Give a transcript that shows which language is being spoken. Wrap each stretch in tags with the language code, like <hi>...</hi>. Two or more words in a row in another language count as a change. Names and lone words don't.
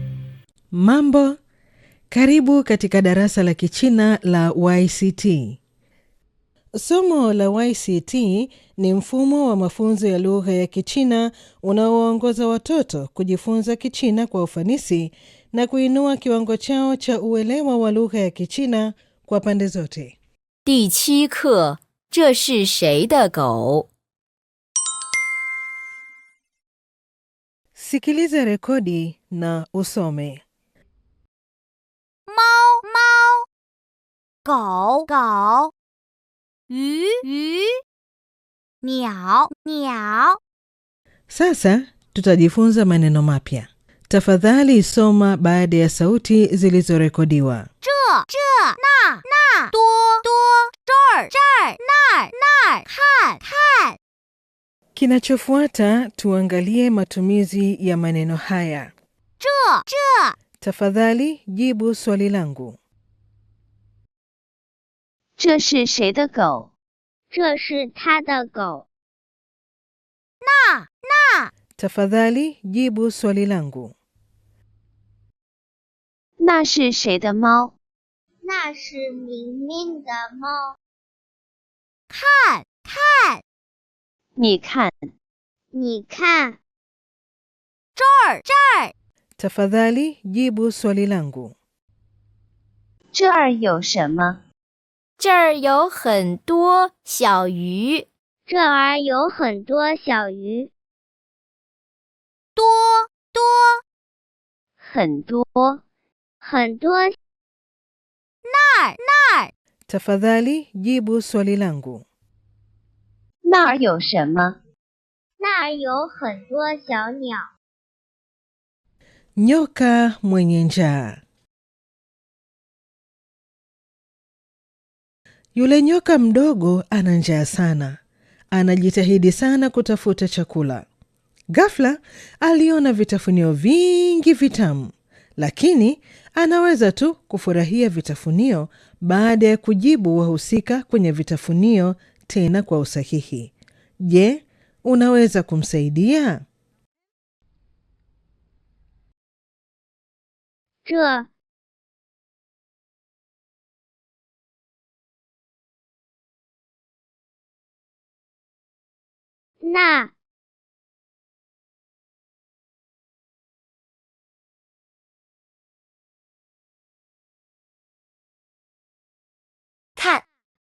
<sw>Mambo, karibu katika darasa la Kichina la YCT. Somo la YCT ni mfumo wa mafunzo ya lugha ya Kichina unaowaongoza watoto kujifunza Kichina kwa ufanisi na kuinua kiwango chao cha uelewa wa lugha ya Kichina kwa pande zote.</sw> <zh>第7课，这是谁的狗？</zh> <sw>Sikiliza rekodi na usome.</sw> <zh>猫猫，狗狗，鱼鱼，鸟鸟。</zh> <sw>Sasa tutajifunza maneno mapya. Tafadhali soma baada ya sauti zilizorekodiwa.</sw> <zh>这那多这儿那儿看。</zh> <sw>Kinachofuata tuangalie matumizi ya maneno haya.</sw> <zh>这</zh> <sw>Tafadhali jibu swali langu.</sw> <zh>这是谁的狗？这是他的狗。那</zh> <sw>Tafadhali jibu swali langu.</sw> <zh>那是谁的猫？那是明明的猫。看你看，你看，这儿</zh> <sw>Tafadhali jibu swali langu.</sw> <zh>这儿有什么？这儿有很多小鱼。这儿有很多小鱼。多很多。很多。那儿</zh> <sw>Tafadhali jibu swali langu.</sw> <zh>那儿有什么？那儿有很多小鸟。</zh> <sw>Nyoka mwenye njaa. Yule nyoka mdogo ana njaa sana. Anajitahidi sana kutafuta chakula. Ghafla aliona vitafunio vingi vitamu, lakini anaweza tu kufurahia vitafunio baada ya kujibu wahusika kwenye vitafunio tena kwa usahihi. Je, unaweza kumsaidia?</sw> <zh>这 那看</zh>